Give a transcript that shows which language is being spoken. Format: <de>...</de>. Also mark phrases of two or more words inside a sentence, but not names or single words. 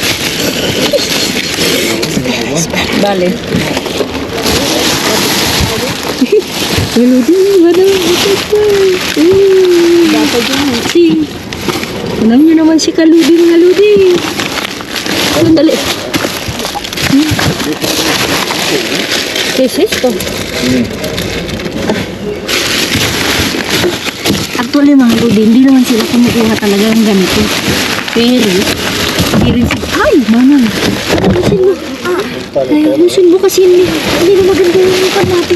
<tl>Vale. Ludi, manang dapat yun. Si. Alam niyo naman si Kaludi, mga ludi. Sandali.</tl> <es>¿Qué es esto?</es> <tl>Actually mga ludi, hindi naman sila kumukuha talaga ng ganito. Pero, hindi rin sila. Ay, manang. Ano sila? Ayusin mo kasi hindi na maganda yung mukha natin.</tl>